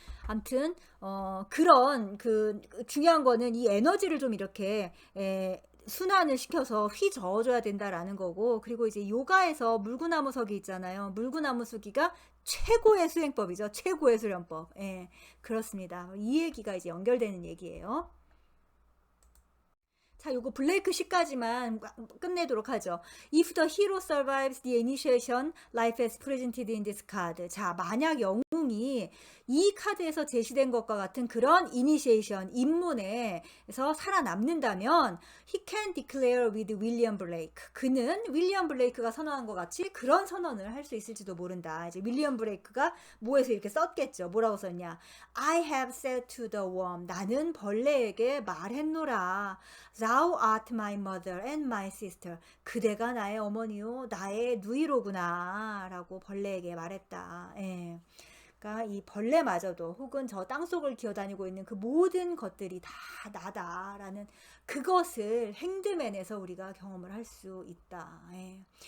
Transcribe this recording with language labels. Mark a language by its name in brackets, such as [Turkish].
[Korean] 아무튼 그런 중요한 거는 이 에너지를 좀 이렇게 순환을 시켜서 휘저어줘야 된다라는 거고, 그리고 이제 요가에서 물구나무서기 있잖아요. 물구나무서기가 최고의 수행법이죠. 최고의 수련법. 예, 그렇습니다. 이 얘기가 이제 연결되는 얘기예요. 자, 요거 블레이크 시까지만 끝내도록 하죠. [English] If the hero survives the initiation, life as presented in this card. [Korean] 자, 만약 영웅이 이 카드에서 제시된 것과 같은 그런 이니시에이션, 입문에서 살아남는다면 [English] he can declare with William Blake. [Korean] 그는 윌리엄 블레이크가 선언한 것 같이 그런 선언을 할 수 있을지도 모른다. 이제 윌리엄 블레이크가 뭐에서 이렇게 썼겠죠. 뭐라고 썼냐? [English] I have said to the worm. [Korean] 나는 벌레에게 말했노라. [English] Thou art my mother and my sister. [Korean] 그대가 나의 어머니요, 나의 누이로구나. 라고 벌레에게 말했다. 예. 그러니까 이 벌레마저도 혹은 저 땅속을 기어다니고 있는 그 모든 것들이 다 나다라는 그것을 핸드맨에서 우리가 경험을 할 수 있다. 예.